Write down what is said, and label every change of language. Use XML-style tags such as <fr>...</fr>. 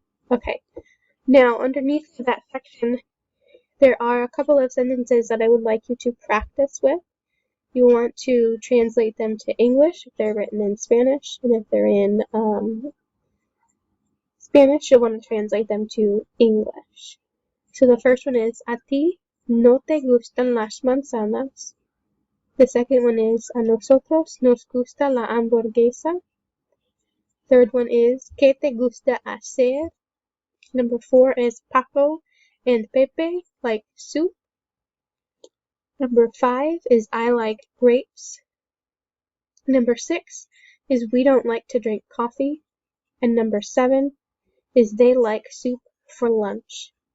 <en>Okay, now underneath that section, there are a couple of sentences that I would like you to practice with. You want to translate them to English if they're written in Spanish, and if they're in Spanish, you'll want to translate them to English. So the first one is,</en> <es>a ti no te gustan las manzanas.</es> <en>The second one is,</en> <es>a nosotros nos gusta la hamburguesa.</es> <en>Third one is,</en> <es>¿qué te gusta hacer?</es> <en>Number 4 is, Paco and Pepe like soup. Number 5 is, I like grapes. Number 6 is, we don't like to drink coffee. And number 7 is, they like soup for lunch.</en>